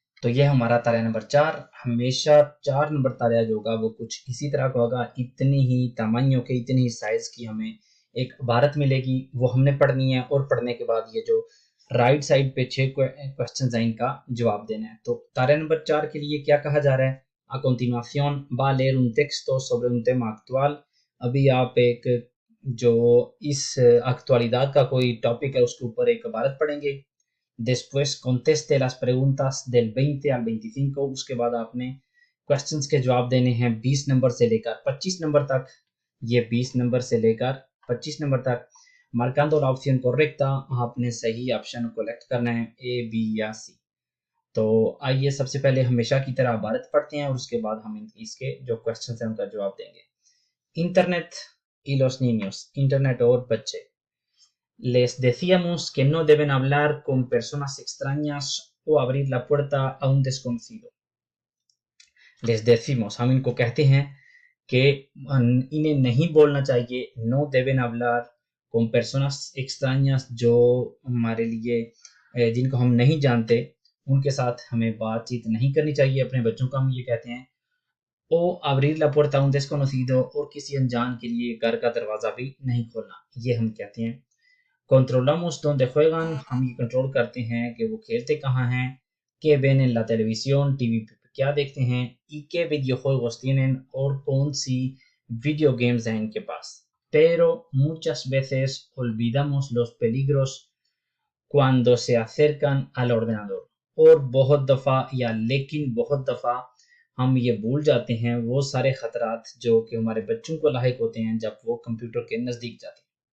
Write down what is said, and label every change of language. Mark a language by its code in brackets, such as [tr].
[hi] तो ये हमारा तारिया नंबर 4। हमेशा 4 नंबर तारिया जो होगा वो कुछ इसी तरह का होगा, इतनी ही तमन्यों के, इतनी ही साइज की हमें एक इबारत मिलेगी, वो हमने पढ़नी है। और पढ़ने के बाद ये जो राइट साइड पे 6 क्वेश्चन है इनका जवाब देना है। तो तारे नंबर 4 के लिए क्या कहा जा रहा है? [es] A continuación va a leer un texto sobre un tema actual। [hi] अभी आप एक जो इस एक्चुअलिdad का कोई टॉपिक है उसके ऊपर एक इबारत पढ़ेंगे। [es] Después conteste las preguntas del 20 al 25। [hi] उसके बाद आपने क्वेश्चंस के जवाब देने हैं 20 नंबर से लेकर 25 नंबर तक। ये 20 नंबर से लेकर 25 नंबर तक। मार्कांडो [es] la opción correcta, [hi] आपने सही ऑप्शन को सेलेक्ट करना है, ए बी या सी। तो आइए सबसे पहले हमेशा की तरह इबारत पढ़ते हैं और उसके बाद हम इसके जो क्वेश्चन हैं उनका जवाब देंगे। [es] इंटरनेट y los niños, [hi] internet और बच्चे। [es] Les decíamos que no deben hablar con personas extrañas o abrir la puerta a un desconocido। Les decimos, [hi] हम इनको कहते हैं कि इन्हें नहीं बोलना चाहिए। [es] no deben hablar con personas extrañas, [hi] जो हमारे लिए जिनको हम नहीं जानते उनके साथ हमें बातचीत नहीं करनी चाहिए। अपने बच्चों को हम ये कहते हैं। ओ [es] abrir la puerta a un desconocido, [hi] और किसी अनजान के लिए घर का दरवाज़ा भी नहीं खोलना, ये हम कहते हैं। [es] controlamos donde juegan, [hi] हम ये कंट्रोल करते हैं कि वो खेलते कहाँ हैं। [es] que ven en la televisión, [hi] TV पे क्या देखते हैं। [es] y qué videojuegos tienen, [hi] और कौन सी वीडियो गेम्स हैं इनके पास। [es] pero muchas veces olvidamos los peligros cuando se acercan al ordenador, [hi] और बहुत दफ़ा या लेकिन बहुत दफ़ा हम ये भूल जाते हैं वो सारे ख़तरात जो कि हमारे बच्चों को लाहिक होते हैं जब वो कंप्यूटर के नज़दीक जाते हैं।